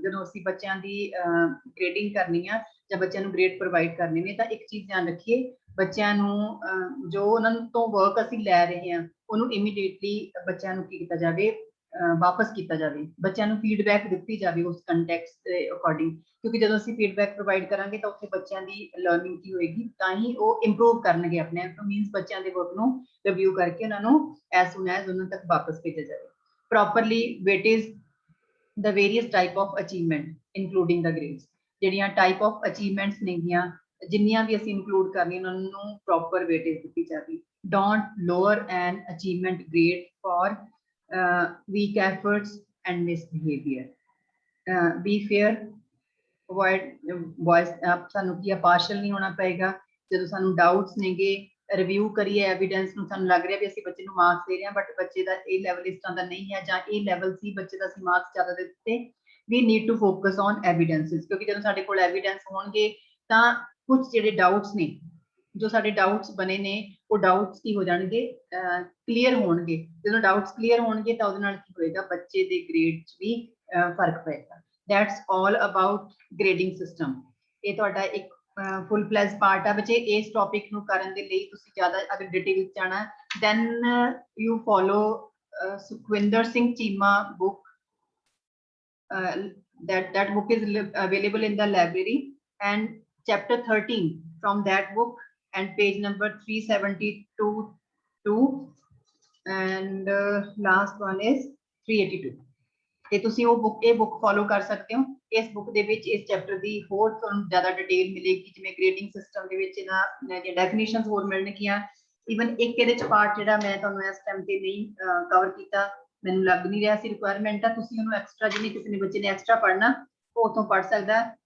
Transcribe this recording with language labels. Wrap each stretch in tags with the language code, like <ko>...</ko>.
<pa>ਜਦੋਂ ਅਸੀਂ ਬੱਚਿਆਂ ਦੀ ਗ੍ਰੇਡਿੰਗ ਕਰਨੀ ਆ ਜਾਂ ਬੱਚਿਆਂ ਨੂੰ ਗ੍ਰੇਡ ਪ੍ਰੋਵਾਈਡ ਕਰਨੇ ਨੇ, ਤਾਂ ਇੱਕ ਚੀਜ਼ ਧਿਆਨ ਰੱਖੀਏ, ਬੱਚਿਆਂ ਨੂੰ ਜੋ ਉਹਨਾਂ ਤੋਂ ਵਰਕ ਅਸੀਂ ਲੈ ਰਹੇ ਹਾਂ, ਉਹਨੂੰ ਇਮੀਡੀਏਟਲੀ ਬੱਚਿਆਂ ਨੂੰ ਕੀ ਕੀਤਾ ਜਾਵੇ, ਵਾਪਸ ਕੀਤਾ ਜਾਵੇ, ਬੱਚਿਆਂ ਨੂੰ ਫੀਡਬੈਕ ਦਿੱਤੀ ਜਾਵੇ ਉਸ ਕੰਟੈਕਸਟ ਦੇ ਅਕੋਰਡਿੰਗ। ਕਿਉਂਕਿ ਜਦੋਂ ਅਸੀਂ ਫੀਡਬੈਕ ਪ੍ਰੋਵਾਈਡ ਕਰਾਂਗੇ ਤਾਂ ਉੱਥੇ ਬੱਚਿਆਂ ਦੀ ਲਰਨਿੰਗ ਕੀ ਹੋਏਗੀ, ਤਾਂ ਹੀ ਉਹ ਇੰਪਰੂਵ ਕਰਨਗੇ ਆਪਣੇ ਆਪ ਨੂੰ। ਮੀਨਸ ਬੱਚਿਆਂ ਦੇ ਵਰਕ ਨੂੰ ਰਿਵਿਊ ਕਰਕੇ ਉਹਨਾਂ ਨੂੰ</pa> <en>as soon as</en> <pa>ਉਹਨਾਂ ਤੱਕ ਵਾਪਸ ਭੇਜਿਆ ਜਾਵੇ।</pa> <en>Properly weightage the various type of achievement including the grades।</en> <pa>ਜਿਹੜੀਆਂ</pa> <en>type of achievements</en> <pa>ਨੇਗੀਆਂ, ਜਿੰਨੀਆਂ ਵੀ ਅਸੀਂ include ਕਰਨੀਆਂ, ਉਹਨਾਂ ਨੂੰ proper weightage ਦਿੱਤੀ ਜਾਵੇ।</pa> <en>Don't lower an achievement grade for weak efforts and misbehavior। Be fair, avoid voice</en> <pa>ਸਾਨੂੰ ਕੀ partial ਨਹੀਂ ਹੋਣਾ ਪਏਗਾ। ਜਦੋਂ ਸਾਨੂੰ doubts ਨੇਗੇ, ਰਿਵਿਊ ਕਰੀਏ ਐਵੀਡੈਂਸ ਨੂੰ, ਸਾਨੂੰ ਲੱਗ ਰਿਹਾ ਵੀ ਅਸੀਂ ਬੱਚੇ ਨੂੰ ਮਾਰਕਸ ਦੇ ਰਹੇ ਹਾਂ ਬਟ ਬੱਚੇ ਦਾ ਇਹ ਲੈਵਲ ਇਸ ਤਰ੍ਹਾਂ ਦਾ ਨਹੀਂ ਹੈ, ਜਾਂ ਇਹ ਲੈਵਲ ਸੀ ਬੱਚੇ ਦਾ, ਅਸੀਂ ਮਾਰਕਸ ਜ਼ਿਆਦਾ ਦੇ ਦਿੱਤੇ,</pa> <en>We need to focus on evidences.</en> <pa>ਕਿਉਂਕਿ ਜਦੋਂ ਸਾਡੇ ਕੋਲ ਐਵੀਡੈਂਸ ਹੋਣਗੇ ਤਾਂ ਕੁਝ ਜਿਹੜੇ ਡਾਊਟਸ ਨੇ, ਜੋ ਸਾਡੇ ਡਾਊਟਸ ਬਣੇ ਨੇ, ਉਹ ਡਾਊਟਸ ਕੀ ਹੋ ਜਾਣਗੇ, ਕਲੀਅਰ ਹੋਣਗੇ। ਜਦੋਂ ਡਾਊਟਸ ਕਲੀਅਰ ਹੋਣਗੇ ਤਾਂ ਉਹਦੇ ਨਾਲ ਕੀ ਹੋਏਗਾ, ਬੱਚੇ ਦੇ ਗ੍ਰੇਡ 'ਚ ਵੀ ਫਰਕ ਪਏਗਾ।</pa> <en>That's all about grading system.</en> <pa>ਇਹ ਤੁਹਾਡਾ ਇੱਕ ਫੁੱਲ ਫਲੈਜ ਪਾਰਟ ਆ ਬੱਚੇ। ਇਸ ਟੌਪਿਕ ਨੂੰ ਕਰਨ ਦੇ ਲਈ ਤੁਸੀਂ ਜ਼ਿਆਦਾ ਅਗਰ ਡਿਟੇਲ ਵਿੱਚ ਜਾਣਾ,</pa> <en>then you follow</en> <pa>Sukhwinder Singh Cheema book।</pa> <en>that book is available in the library, and chapter 13 from that book and page number 372 and last one is 382।</en> <pa>ਤੇ ਤੁਸੀਂ ਉਹ book follow ਕਰ ਸਕਦੇ ਹੋ। ਇਸ book ਦੇ ਵਿੱਚ ਇਸ ਚੈਪਟਰ ਦੀ ਹੋਰ ਤੁਹਾਨੂੰ ਜ਼ਿਆਦਾ ਡਿਟੇਲ ਮਿਲੇਗੀ, ਜਿਵੇਂ ਗ੍ਰੇਡਿੰਗ ਸਿਸਟਮ ਦੇ ਵਿੱਚ ਇਹਨਾਂ ਦੀਆਂ ਡੈਫੀਨੇਸ਼ਨਸ ਹੋਰ ਮਿਲਣਗੀਆਂ। ਈਵਨ ਇੱਕ ਇਹਦੇ ਚ ਪਾਰਟ ਜਿਹੜਾ ਮੈਂ ਤੁਹਾਨੂੰ ਇਸ ਟਾਈਮ ਤੇ ਨਹੀਂ ਕਵਰ ਕੀਤਾ, ਮੈਨੂੰ ਲੱਗ ਨਹੀਂ ਰਿਹਾ ਸੀ ਰਿਕੁਆਇਰਮੈਂਟ ਆ, ਤੁਸੀਂ ਉਹਨੂੰ ਐਕਸਟਰਾ, ਜਿਹਨੇ ਕਿਸੇ ਨੇ ਬੱਚੇ ਨੇ ਐਕਸਟਰਾ ਪੜ੍ਹਨਾ ਉਹ ਉੱਥੋਂ ਪੜ੍ਹ ਸਕਦਾ।</pa>